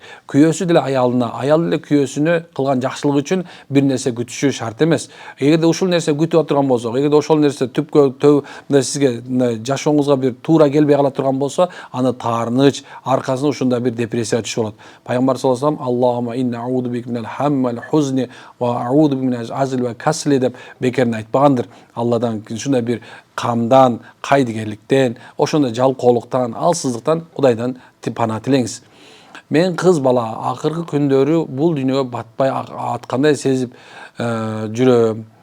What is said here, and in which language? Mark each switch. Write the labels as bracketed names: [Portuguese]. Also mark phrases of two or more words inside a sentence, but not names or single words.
[Kyrgyz] Күйөөсү деле аялына, аял деле күйөөсүнө кылган жакшылык үчүн бир нерсе күтүшү шарт эмес. Эгерде ушул нерсе күтүп отурган болсо, эгерде ошол нерсе түпкө сизге жашооңузга бир туура келбей кала турган болсо, аны таарыныч, аркасында ушундай бир депрессияга түшүп болот. [Arabic] Пайгамбар صلى الله عليه وسلم، اللهم إني أعوذ بك من الهم والحزن وأعوذ بك من العجز والكسل [Kyrgyz] деп бекерин айтпагандыр. Алладан ушундай бир камдан, кайдыгерликтен, ошондой жалкоолуктан, алсыздыктан Кудайдан пана тилеңиз. Мен кыз бала акыркы күндөрү бул дүйнөгө батпай аткандай сезип жүрөм.